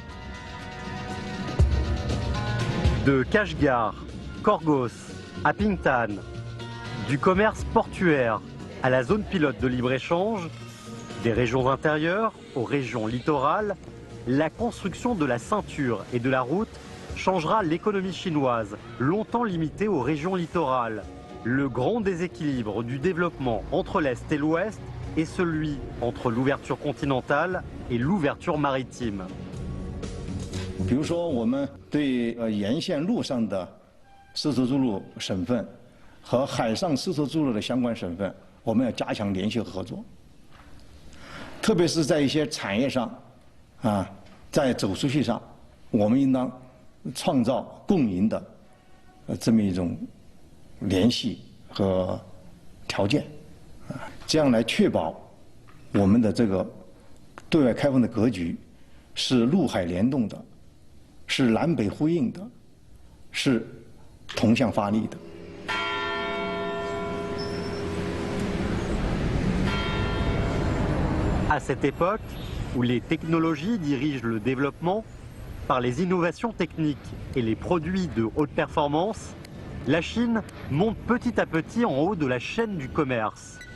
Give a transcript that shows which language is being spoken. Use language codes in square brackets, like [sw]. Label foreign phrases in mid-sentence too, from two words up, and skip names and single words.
[fr] De Kashgar, Korgos à Pingtan, du commerce portuaire à la zone pilote de libre-échange, des régions intérieures aux régions littorales, la construction de la ceinture et de la route changera l'économie chinoise, longtemps limitée aux régions littorales. Le grand déséquilibre du développement entre l'Est et l'Ouest est celui entre l'ouverture continentale et l'ouverture maritime. [zh] 比如说，我们对沿线路上的丝绸之路省份和海上丝绸之路的相关省份，我们要加强联系和合作。特别是在一些产业上，在走出去上，我们应当创造共赢的这么一种联系和条件，这样来确保我们的这个对外开放的格局是陆海联动的，是南北呼应的，是同向发力的。 [fr] À cette époque, où les technologies dirigent le développement, par les innovations techniques et les produits de haute performance, la Chine monte petit à petit en haut de la chaîne du commerce.